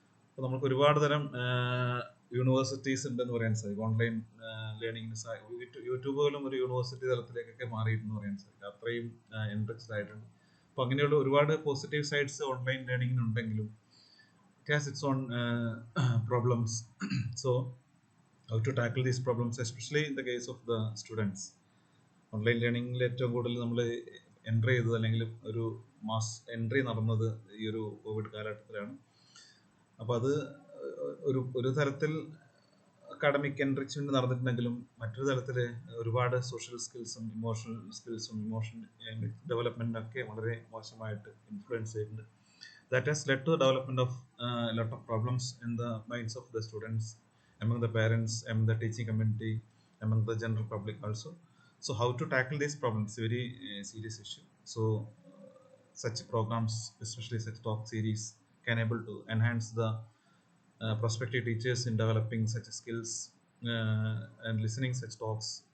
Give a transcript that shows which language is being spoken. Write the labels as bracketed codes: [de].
[ml] അപ്പോൾ നമുക്ക് ഒരുപാട് തരം യൂണിവേഴ്സിറ്റീസ് ഉണ്ടെന്ന് പറയാൻ സാധിക്കും. ഓൺലൈൻ ലേണിങ്ങിന് യൂട്യൂബുകളും ഒരു യൂണിവേഴ്സിറ്റി തലത്തിലേക്കൊക്കെ മാറിയിട്ടെന്ന് പറയാൻ സാധിക്കും. അത്രയും എൻറിച്ച്ഡ് ആയിട്ടുണ്ട്. അപ്പോൾ അങ്ങനെയുള്ള ഒരുപാട് positive sides online ലേണിങ്ങിനുണ്ടെങ്കിലും [en] it has its own problems. So how to tackle these problems, especially in the case of the students. [ml] Online ലേണിങ്ങിൽ ഏറ്റവും കൂടുതൽ നമ്മൾ എൻട്രി ചെയ്തത്, അല്ലെങ്കിൽ ഒരു മാസ് എൻട്രി നടന്നത് ഈ ഒരു കോവിഡ് കാലഘട്ടത്തിലാണ്. അപ്പോൾ അത് ഒരു തരത്തിൽ അക്കാഡമിക് എൻറിച്ച്മെന്റ് നടന്നിട്ടുണ്ടെങ്കിലും മറ്റൊരു തരത്തിൽ ഒരുപാട് സോഷ്യൽ സ്കിൽസും ഇമോഷൻ ഡെവലപ്മെന്റിനൊക്കെ വളരെ മോശമായിട്ട് ഇൻഫ്ലുവൻസ് ചെയ്തിട്ടുണ്ട്. [en] That has led to the development of a lot of problems in the minds of the students, among the parents, among the teaching community, among the general public also. So how to tackle these problems is a very serious issue. So such programs, especially such talk series, can able to enhance the prospective teachers in developing such skills and listening such talks.